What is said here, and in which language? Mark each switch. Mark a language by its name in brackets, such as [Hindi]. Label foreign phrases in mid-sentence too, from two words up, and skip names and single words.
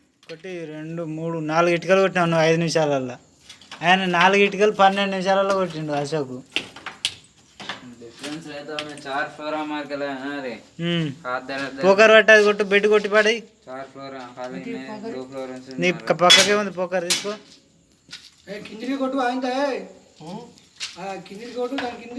[Telugu] ఒకటి 2 3 4 ఇటుకలు కొట్టినావు నువ్వు 5 నిమిషాలల్లో. ఆయన 4 ఇటుకలు 12 నిమిషాలలో కొట్టిండు అశోక్. [Hindi] डिफरेंस रहता है 4 फ्लोर मार के लाया ना रे हाथ दर्द [Telugu] పోకర్ పట్టి అది కొట్టు, బెడ్ కొట్టి పడి. [Hindi] 4 फ्लोर खाली में 2 फ्लोर से [Telugu] నీ పక్కకే ఉంది పోకర్, తీసుకో. కిందికి కొట్టు ఆయనతో కిందికి కొట్టు దాని